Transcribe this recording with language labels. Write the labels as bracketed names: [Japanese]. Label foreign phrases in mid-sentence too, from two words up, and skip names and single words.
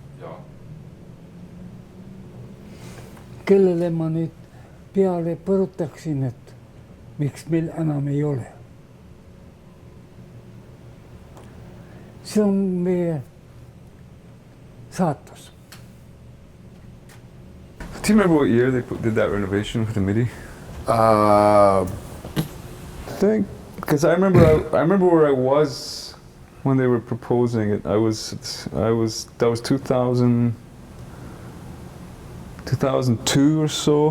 [Estonian] Kellele ma nüüd peale põrutaksin, et miks meil enam ei ole. See on meie saatus. [English] Do you remember what year they did that renovation with the MIDI? I think because I remember where I was when they were proposing it. That was 2002 or so.